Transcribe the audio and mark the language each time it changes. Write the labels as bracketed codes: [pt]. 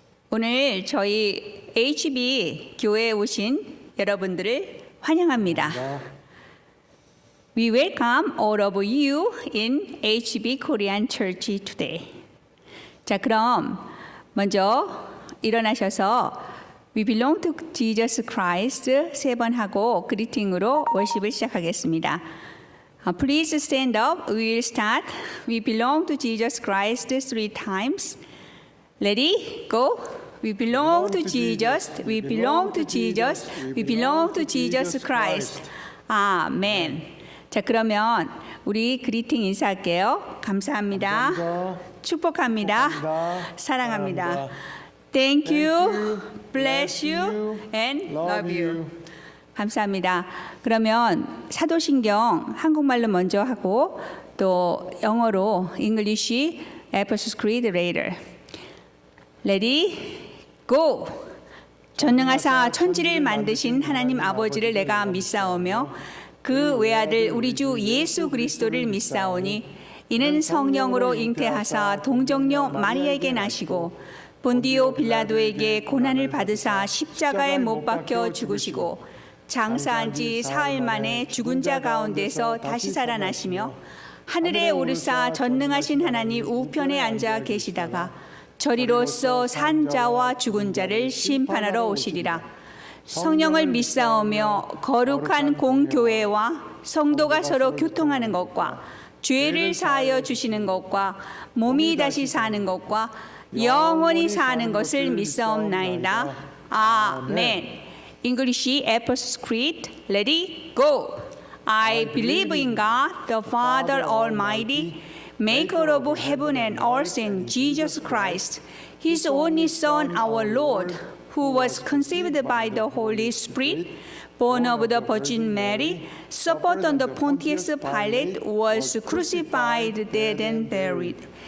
[ko] 오늘 저희 HB 교회에 오신 여러분들을 환영합니다. [en] We welcome all of you in HB Korean Church today. [ko] 자, 그럼 먼저 일어나셔서 [en] We belong to Jesus Christ [ko] 세 번 하고 그리팅으로 월십을 시작하겠습니다. [en] Please stand up. We will start. We belong to Jesus Christ 3 times. Ready? Go. We belong to Jesus. We belong to Jesus. We belong to Jesus Christ. [ko] 아멘. 자, 그러면 우리 그리팅 인사할게요. 감사합니다. 축복합니다. 사랑합니다. [en] Thank you, bless you, and love you. [ko] 감사합니다. 그러면 사도신경 한국말로 먼저 하고 또 영어로 [en] English, Apostles' Creed later. Ready, go. [ko] 전능하사 천지를 만드신 하나님 아버지를 내가 믿사오며 그 외아들 우리 주 예수 그리스도를 믿사오니 이는 성령으로 잉태하사 동정녀 마리아에게 나시고 본디오 빌라도에게 고난을 받으사 십자가에 못 박혀 죽으시고 장사한 지 사흘 만에 죽은 자 가운데서 다시 살아나시며 하늘에 오르사 전능하신 하나님 우편에 앉아 계시다가 저리로서 산 자와 죽은 자를 심판하러 오시리라. 성령을 믿사오며 거룩한 공교회와 성도가 서로 교통하는 것과 죄를 사하여 주시는 것과 몸이 다시 사는 것과 영원히 사는 것을 믿사옵나이다. 아멘. [en] English Apostles' Creed. Ready? Go. I believe in God, the Father Almighty, maker of heaven and earth, and Jesus Christ, His only Son, our Lord, who was conceived by the Holy Spirit, born of the Virgin Mary, suffered under Pontius Pilate, was crucified, dead, and buried.